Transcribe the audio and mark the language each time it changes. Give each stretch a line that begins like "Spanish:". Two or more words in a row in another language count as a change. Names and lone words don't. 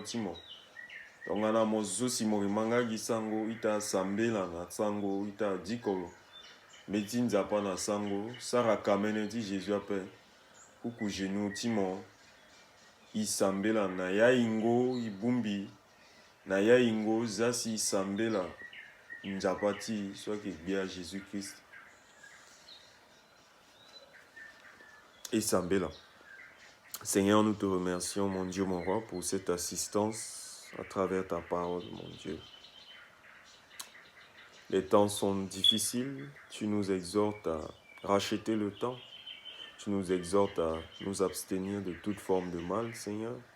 Sango: ti mo tongana mo zo si mo yeke ma nga gi sango ita sambela na sango ita dikolo mbe ti nzapa na sango sara kamene ti Jésus ape kuku genou ti mo isambela na ya hingo ibumbi na ya hingo zasi isambela nzapa ti so ayeke gbia Jésus-Christ isambela.
French: Seigneur, nous te remercions, mon Dieu, mon roi, pour cette assistance à travers ta parole, mon Dieu. Les temps sont difficiles, tu nous exhortes à racheter le temps, tu nous exhortes à nous abstenir de toute forme de mal, Seigneur.